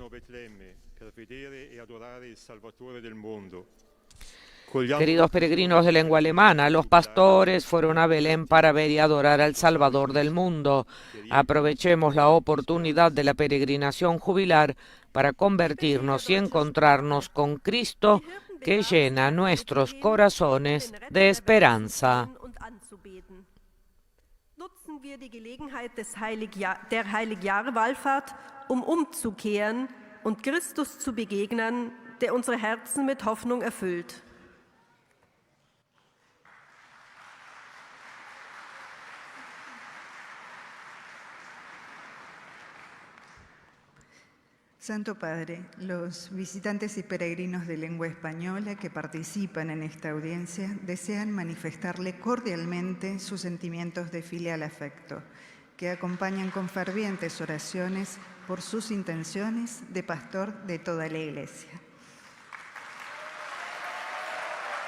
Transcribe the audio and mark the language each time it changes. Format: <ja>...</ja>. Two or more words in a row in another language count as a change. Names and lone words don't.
<es>Queridos peregrinos de lengua alemana, los pastores fueron a Belén para ver y adorar al Salvador del mundo. Aprovechemos la oportunidad de la peregrinación jubilar para convertirnos y encontrarnos con Cristo, que llena nuestros corazones de esperanza.</es> <de>Nutzen wir die Gelegenheit der Heiligjahrwallfahrt, umzukehren und Christus zu begegnen, der unsere Herzen mit Hoffnung erfüllt.</de> <es>Santo Padre, los visitantes y peregrinos de lengua española que participan en esta audiencia desean manifestarle cordialmente sus sentimientos de filial afecto, que acompañan con fervientes oraciones por sus intenciones de pastor de toda la Iglesia.</es>